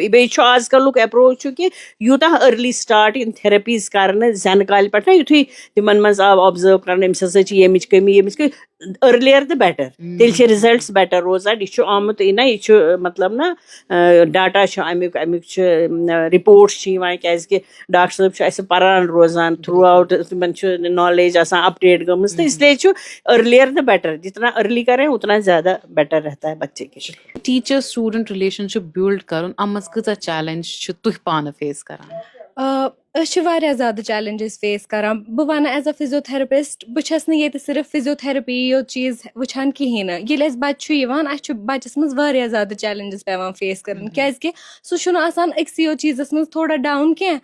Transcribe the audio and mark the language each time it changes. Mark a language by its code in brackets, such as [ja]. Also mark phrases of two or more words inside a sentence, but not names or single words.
[ks] بیٚیہِ چھُ آز کلُک اپروچ چھُ کہِ یوٗتاہ [en] early start [ks] یِم تھرپیٖز کرنہٕ زٮ۪نہٕ کالہِ پٮ۪ٹھ نہ یِتھُے تِمن منٛز آو اوبزٲرو کرنہٕ أمِس ہسا چھِ ییٚمِچ کٔمی ارلیر تہٕ بیٹر تیٚلہِ چھِ رِزلٹٕس بیٹر روزان. یہِ چھُ آمُت نہ یہِ چھُ مطلب نہ ڈاٹا چھُ اَمیُک چھُ رِپوٹٕس چھِ یِوان کیازِ کہِ ڈاکٹر صٲب چھُ اَسہِ پران روزان [en] throughout. [ks] تِمن چھُ نالیج آسان اپڈیٹ گٔمٕژ تہٕ اسلیے چھُ ارلیر تہٕ بیٹر. [ur] جتنا ارلی کریں اتنا زیادہ بیٹر رہتا ہے بچے کے لیے. [en] teacher student relationship build [ks] کرُن اَتھ منٛز کۭژاہ چیلینج چھِ تُہۍ پانہٕ فیس کران؟ أسۍ چھِ واریاہ زیادٕ چیلینجز فیس کران. بہٕ وَنہٕ [en] as a physiotherapist [ks] بہٕ چھَس نہٕ ییٚتہِ صرف فِزیوتھرپی یوت چیٖز وٕچھان کِہینۍ نہٕ. ییٚلہِ اَسہِ بَچہِ چھُ یِوان اَسہِ چھُ بَچَس منٛز واریاہ زیادٕ چیلینجز پیٚوان فیس کَرٕنۍ کیازِ کہِ سُہ چھُنہٕ آسان أکسٕے یوت چیٖزَس منٛز تھوڑا ڈاوُن کینٛہہ.